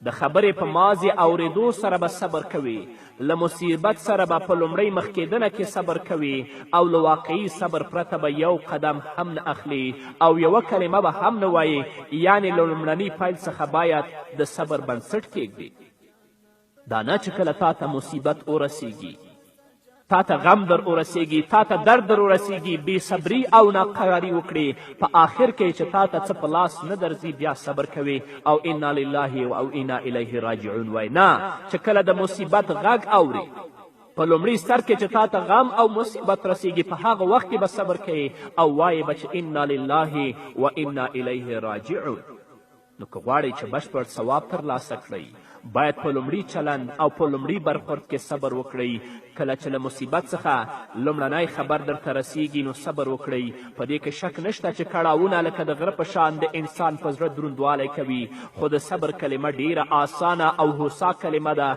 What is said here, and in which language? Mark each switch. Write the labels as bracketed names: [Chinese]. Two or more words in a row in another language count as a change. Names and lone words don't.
[Pashto] د خبرې په مازې اورېدو سره به صبر کوي، له مصیبت سره به په لومړۍ مخکېدنه کې صبر کوي او له واقعي صبر پرته به یو قدم هم نه اخلي او یوه کلمه به هم نه وایي، یعنې له لومړني پیل څخه باید د صبر بنسټ کیږدي. دا نه چې کله تا ته مصیبت ورسیږي، تا ته غم در ورسیږي، تا ته درد در ورسیږي، بې صبري او ناقراري وکړي، په آخر کې چې تا ته څه په لاس نه درځي بیا صبر کوي او [Arabic] انا لله او انا الیه راجعون [Pashto] وایي. نه، چې کله د مصیبت غږ اوري په لومړي سر کې چې تا ته غم او مصیبت رسیږي، په هغه وخت کې به صبر کوي او وایي به چې [Arabic] انا لله و انا الیه راجعون. [Pashto] نو که غواړئ چې بشپړ ثواب ترلاسه کړئ، باید په لومړي چلند او په لومړي برخورد کې صبر وکړئ. کله چې له مصیبت څخه لومړنی خبر درته رسیږي نو صبر وکړئ. په دې کې شک نشته چې کړاوونه لکه د غره په شان د انسان په زړه دروندوالی کوي، خو د صبر کلمه ډیره آسانه او هوسا کلمه ده.